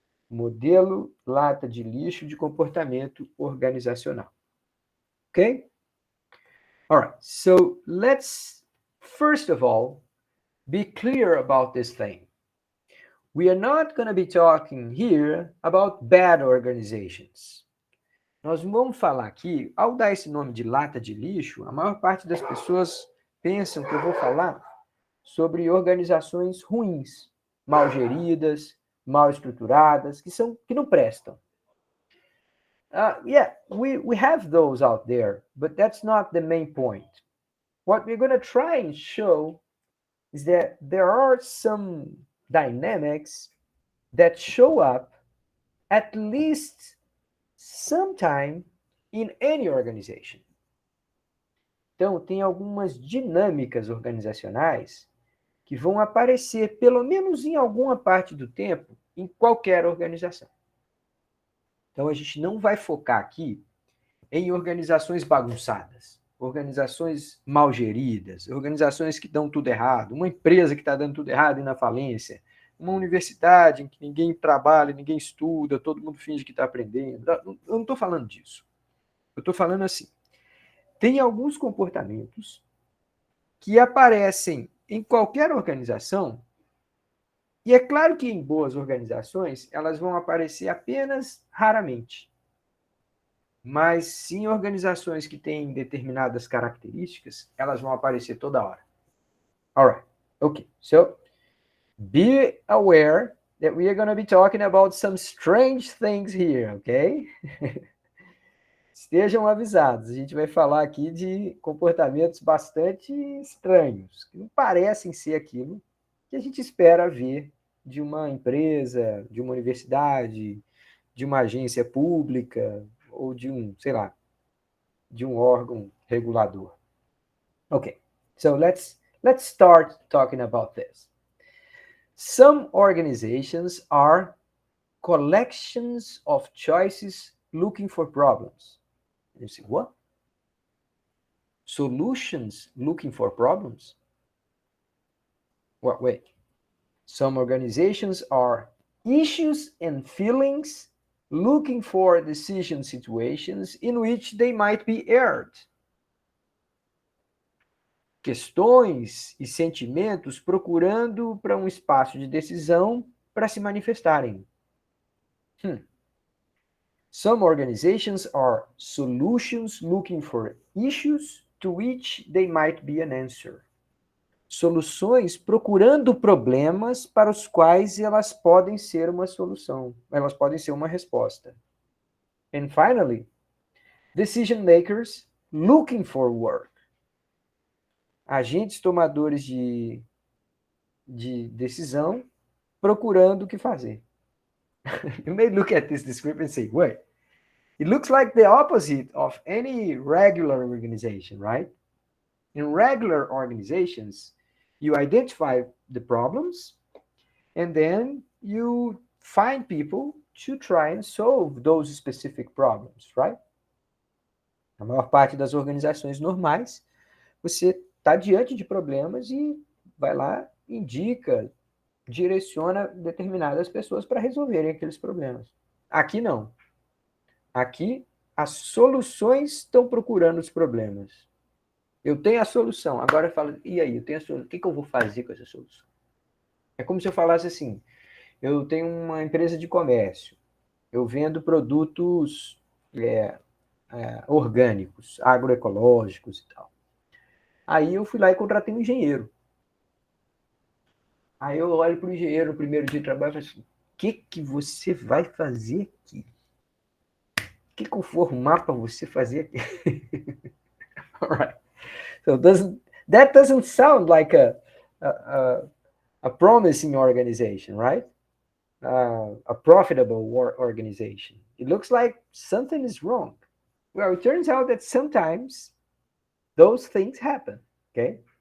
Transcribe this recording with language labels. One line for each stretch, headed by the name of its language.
Portuguese: Modelo lata de lixo de comportamento organizacional. Okay?
English: All right, so let's first of all be clear about this thing. We are not going to be talking here about bad organizations.
Portuguese: Nós vamos falar aqui, ao dar esse nome de lata de lixo, a maior parte das pessoas pensam que eu vou falar sobre organizações ruins, mal geridas, mal estruturadas, que não prestam.
English: Yeah, we have those out there, but that's not the main point. What we're going to try and show is that there are some dynamics that show up at least sometime in any organization.
Portuguese: Então, tem algumas dinâmicas organizacionais que vão aparecer, pelo menos em alguma parte do tempo, em qualquer organização. Então, a gente não vai focar aqui em organizações bagunçadas, organizações mal geridas, organizações que dão tudo errado, uma empresa que está dando tudo errado e na falência, uma universidade em que ninguém trabalha, ninguém estuda, todo mundo finge que está aprendendo. Eu não estou falando disso. Eu estou falando assim, tem alguns comportamentos que aparecem em qualquer organização, e é claro que em boas organizações elas vão aparecer apenas raramente. Mas em organizações que têm determinadas características, elas vão aparecer toda hora.
English: All right. Okay. So, be aware that we are going to be talking about some strange things here, okay?
Portuguese: Estejam avisados. A gente vai falar aqui de comportamentos bastante estranhos, que não parecem ser aquilo que a gente espera ver de uma empresa, de uma universidade, de uma agência pública, ou de um, sei lá, de um órgão regulador.
English: Okay, so let's start talking about this. Some organizations are collections of choices looking for problems. You say, what? Solutions looking for problems? What, wait. Some organizations are issues and feelings looking for decision situations in which they might be erred.
Portuguese: Questões e sentimentos procurando para um espaço de decisão para se manifestarem.
English: Some organizations are solutions looking for issues to which they might be an answer.
Portuguese: Soluções procurando problemas para os quais elas podem ser uma solução, elas podem ser uma resposta.
English: And finally, decision makers looking for work.
Portuguese: Agentes tomadores de decisão procurando o que fazer.
English: You may look at this description and say, wait, it looks like the opposite of any regular organization, right? In regular organizations, you identify the problems and then you find people to try and solve those specific problems, right?
Portuguese: A maior parte das organizações normais, você está diante de problemas e vai lá, indica, direciona determinadas pessoas para resolverem aqueles problemas. Aqui não. Aqui, as soluções estão procurando os problemas. Eu tenho a solução, agora eu falo, e aí, eu tenho a solução, o que eu vou fazer com essa solução? É como se eu falasse assim, eu tenho uma empresa de comércio, eu vendo produtos orgânicos, agroecológicos e tal. Aí eu fui lá e contratei um engenheiro. Aí eu olho para o engenheiro no primeiro dia de trabalho e falo assim, o que você vai fazer aqui? O que eu vou arrumar para você fazer aqui?
English: All right. So that doesn't sound like a promising organization, right? A profitable organization. It looks like something is wrong. Well, it turns out that sometimes those things happen, okay?